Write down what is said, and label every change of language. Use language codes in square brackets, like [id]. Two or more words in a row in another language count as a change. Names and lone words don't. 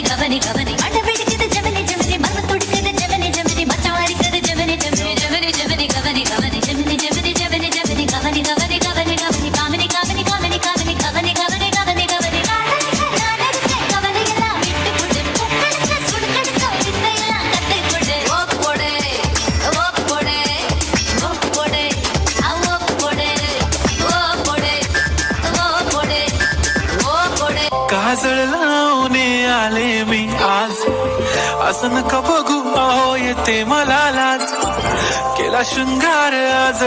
[ta] கவனி கவனி அட வெடிக்குது ஜவனி ஜவனி மன துடிக்குது ஜவனி ஜவனி மச்சவாரிக்குது ஜவனி ஜவனி ஜவனி ஜவனி கவனி கவனி ஜவனி ஜவனி ஜவனி ஜவனி கவனி கவனி கவனி கவனி காமனி காமனி காமனி காமனி கவனி கவனி கவனி கவனி கவனி எல்லாம் விட்டு கொடு பொக்கடுக்க சுடுக்கடுக்க வித்தையெல்லாம் கத்தை கொடு ஓப் போடு ஓப் போடு ஓப் போடு ஓப் போடு ஓப் போடு ஓப் போடு ஓப் போடு [mr] काजळ लावणे आले मी आज असं नका बघू अहो येते मला लाज केला शृंगार आज